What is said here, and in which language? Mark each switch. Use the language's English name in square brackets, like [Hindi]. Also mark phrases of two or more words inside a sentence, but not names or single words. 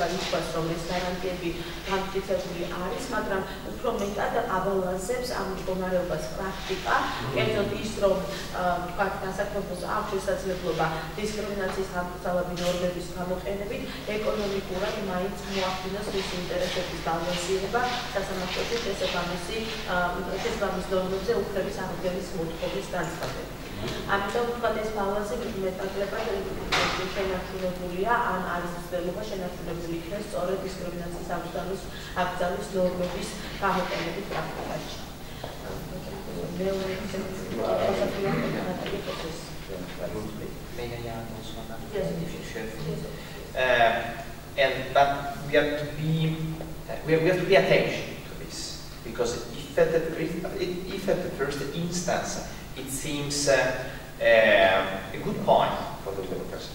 [Georgian] ითქვას, რომ ეს გარანტიები განმტკიცებული არის, მაგრამ უფრო მეტად აბალანსებს ამ მდგომარეობას პრაქტიკა, კერძოდ ის, რომ თქვათ, დასაქმებულს აქვს შესაძლებლობა დისკრიმინაციის გამოსავალი ნორმების გამოყენებით ეკონომიკურად მაინც მოახდინოს მის ინტერესების ბალანსირება სასამართლოში შესაბამის ნორმებზე უფლების აღდგენის მოთხოვნის განცხადებით. ამიტომ თქვათ, ეს ბალანსი მეტნაკლებად შენარჩუნებულია, ან არის ცდილობა შენარჩუნებული იქნეს სწორედ დისკრიმინაციის აკრძალვის ნორმების გამოყენებით პრაქტიკაში. [English] But we have to pay attention to this, because if at the first instance it seems a good point for the workers.